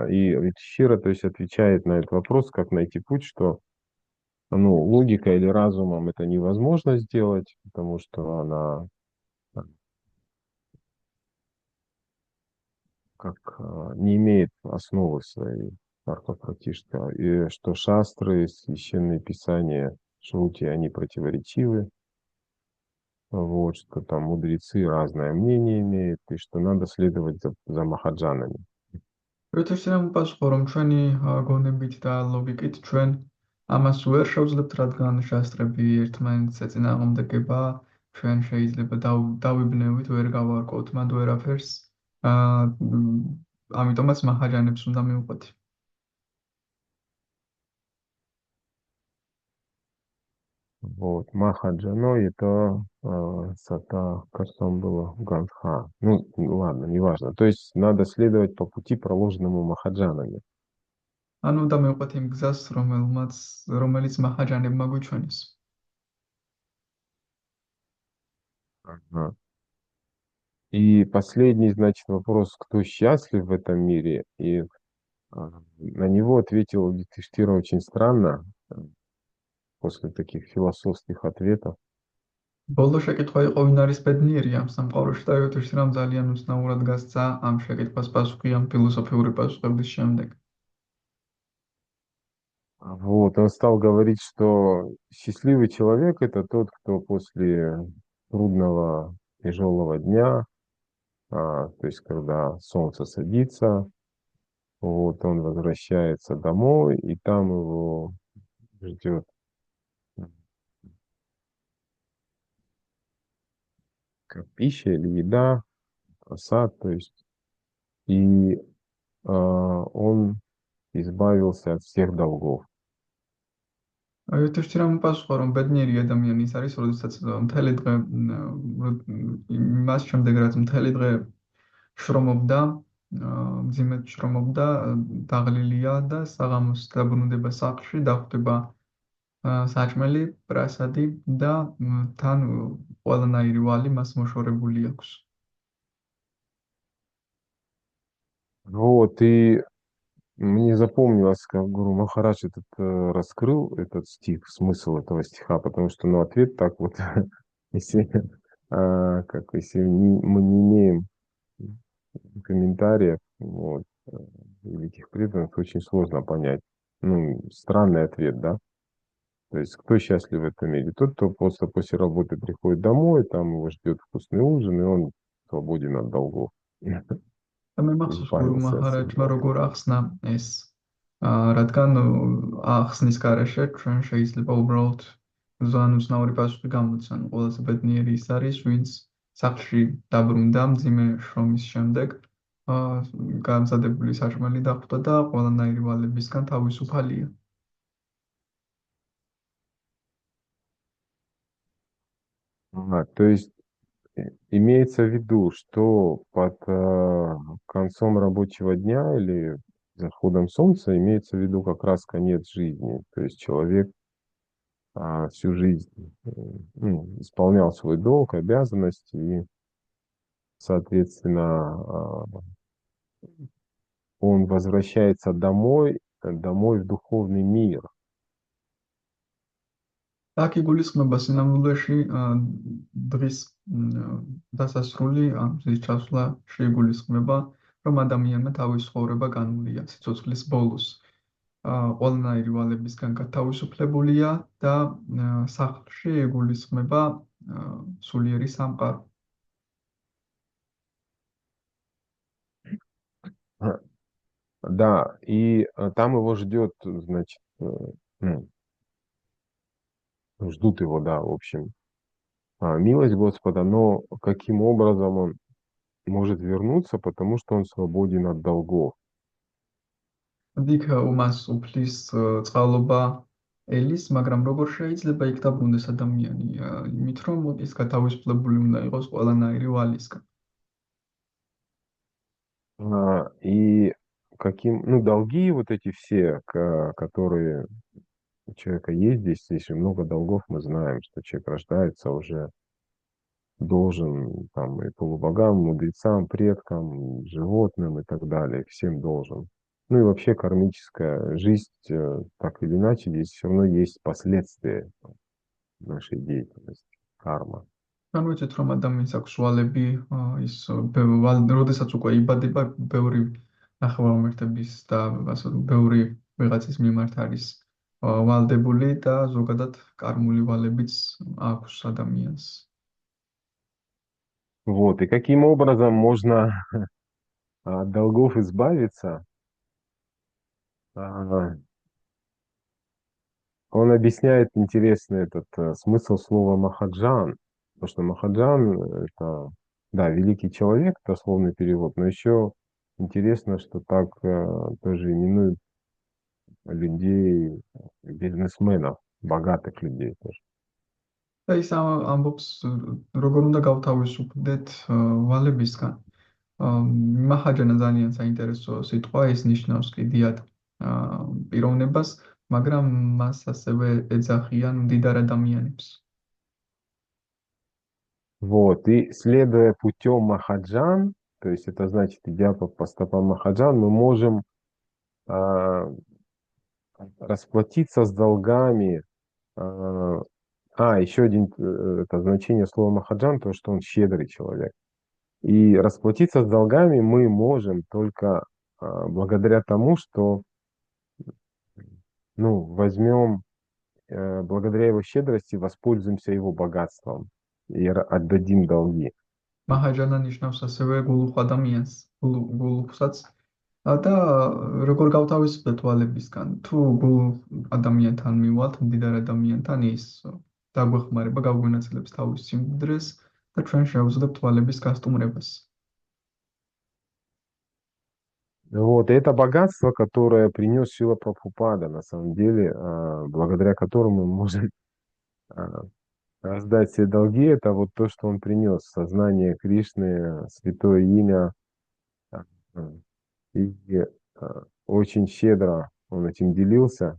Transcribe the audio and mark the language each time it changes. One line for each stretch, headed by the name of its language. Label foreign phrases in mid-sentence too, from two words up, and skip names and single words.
Russian: И Юдхишthира, то есть, отвечает на этот вопрос, как найти путь, что ну, логика или разумом это невозможно сделать, потому что она не имеет основы своей,
Sanskrit: तर्क प्रतिष्ठा,
Russian: и что шастры, священные писания, шрути, они противоречивы, вот, что там мудрецы разное мнение имеют, и что надо следовать за махаджанами.
Georgian: იუდhishthirამ პასუხა, რომ ჩვენი გონებით და ლოგიკით ჩვენ ამას ვერ შევძლებთ, რადგან შასტრები ერთმანეთს ეწინააღმდეგება, ჩვენ შეიძლება დავიბნევით, ვერ გავარკვევთ მათ ვერაფერს, ამიტომაც მაჰაჯანებს უნდა მივყვეთ.
Russian: Вот, Махаджано это сата, кажется, он было Гандха. Ну, ладно, неважно. То есть надо следовать по пути, проложенному Махаджанами.
Georgian: ანუ უნდა მივყვეთ იმ გზას, რომელიც მაჰაჯანებმა გვიჩვენეს.
Russian: Ага. И последний, значит, вопрос, кто счастлив в этом мире? И на него ответил Юдхиштира очень странно, после таких философских ответов.
Georgian: ბოლო შეკითხვა იყო ვინ არის ბედნიერი ამ სამყაროში და იუთიშთირამ ძალიან უცნაურად გასცა ამ შეკითხვას პასუხი ამ ფილოსოფიური პასუხების შემდეგ.
Russian: Вот, он стал говорить, что счастливый человек — это тот, кто после трудного, тяжелого дня, то есть когда солнце садится, вот, он возвращается домой, и там его ждет как пища или еда, сад, то есть, и он избавился от всех долгов.
Georgian: იუთიშთირამ პასუხა რომ ბედნიერი ადამიანი ის არის, როდესაც მთელი დღე მას შემდეგ რაც მთელი დღე შრომობდა, მძიმედ შრომობდა, დაღლილია და საღამოს დაბრუნდება სახლში, დახვდება საჭმელი, პრასადი და თან ყველანაირი ვალი მას მოშორებული აქვს.
Russian: Вот, и мне запомнилось, как Гуру Махарадж раскрыл этот стих, смысл этого стиха, потому что, ну, ответ так вот, если, если мы не имеем комментариев, вот, великих преданных, очень сложно понять. Ну, странный ответ, да? То есть, кто счастлив в этом мире? Тот, кто просто после работы приходит домой, там его ждет вкусный ужин, и он свободен от долгов.
Georgian: და მე მახსოვს გურუ
Russian: Избавился от всех
Georgian: მაჰარაჯმა
Russian: долгов.
Georgian: როგორ ახსნა ეს რადგან ახსნის გარეშე ჩვენ შეიძლება უბრალოდ ზანუცნაური პასუხი გამოცან ყველაზე ბედნიერი ის არის ვინც სახლში დაბრუნდა მძიმე შრომის შემდეგ გამზადებული საჭმელი დახვდა და ყველანაირი ვალებისგან თავისუფალია.
Russian: То есть имеется в виду, что под концом рабочего дня или заходом солнца имеется в виду как раз конец жизни. То есть человек всю жизнь ну, исполнял свой долг, обязанности, и, соответственно, он возвращается домой, домой в духовный мир.
Georgian: აქ იგულისხმება სინამდვილეში დღის დასასრული ან მზის ჩასვლა შეიგულისხმება, რომ ადამიანმა თავის ცხოვრება განვლია სიცოცხლის ბოლოს. ყველანაირი ვალებისგან გათავისუფლებულია და სახლში იგულისხმება სულიერი სამყარო.
Russian: Да, и там его ждет, значит, ну, ждут его, да, в общем, милость Господа, но каким образом он может вернуться, потому что он свободен от долгов.
Georgian: იქ მას უფლის წყალობა ელის, მაგრამ როგორ შეიძლება იქ დაბრუნდეს ადამიანი? იმით რომ ის გათავისუფლებული უნდა იყოს ყველანაირი ვალისგან.
Russian: И каким, ну, долги вот эти все, которые у человека есть здесь же много долгов, мы знаем, что человек рождается уже должен там и полубогам, мудрецам, предкам, животным и так далее, всем должен. Ну и вообще кармическая жизнь, так или иначе, здесь все равно есть последствия нашей деятельности, карма.
Georgian: განვიცით რომ ადამიანს აქვს ვალები, ის როდესაც უკვე იბადება, ბევრი ნახევარმართების და ასე ბევრი ვიღაცის მიმართ არის ვალდებული და ზოგადად კარმული ვალებიც აქვს ადამიანს.
Russian: Вот, и каким образом можно от долгов избавиться? Он объясняет интересный этот смысл слова Махаджан, потому что Махаджан это, да, великий человек, это условный перевод, но еще интересно, что так тоже именуют людей, бизнесменов, богатых людей тоже.
Georgian: და ის ამბობს როგორ უნდა გავთავისუფლდეთ ვალებისგან. მახაჯანა ძალიან საინტერესო სიტყვა, ის ნიშნავს კიდიად პიროვნებას, მაგრამ მას ასევე ეძახიან მდიდარ ადამიანებს.
Russian: Вот, и следуя путем Махаджан, то есть это значит, идя по стопам Махаджан, мы можем а, расплатиться с долгами. а, Еще один это значение слова Махаджан, то, что он щедрый человек. И расплатиться с долгами мы можем только благодаря тому, что ну, возьмем, благодаря его щедрости, воспользуемся его богатством и отдадим долги.
Georgian: მაჰაჯანა ნიშნავს ასევე გულუხ ადამიანს, გულუხსაც და როგორ გავთავისუფლდეთ თვალებისგან. თუ გულუხ ადამიანთან მივალთ, მდიდარ ადამიანთან ის დაგვეხმარება, გავგვენაცილებს თავის სიმდიდრეს და ჩვენ შევძლებთ თვალების გასტუმრებას.
Russian: Вот, и это богатство, которое принес Шрила Прабхупада, на самом деле, благодаря которому мы можем а, раздать все долги, это вот то, что он принес, сознание Кришны, святое имя, а, и очень щедро он этим делился.